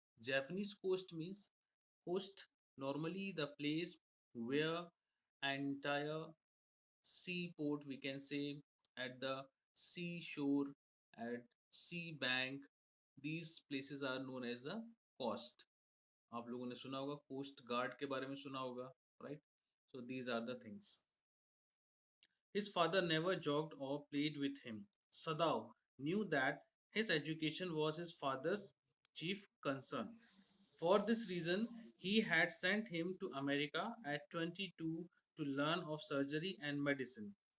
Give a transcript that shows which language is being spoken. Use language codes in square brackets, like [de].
[en] Japanese coast means coast, normally the place where entire seaport, we can say, at the seashore, at sea bank, these places are known as a coast. [hi] आप लोगों ने सुना होगा coast guard के बारे में सुना होगा, right? [en] So these are the things. His father never joked or played with him. Sadao knew that his education was his father's chief concern. For this reason, he had sent him to America at 22 to learn of surgery and medicine.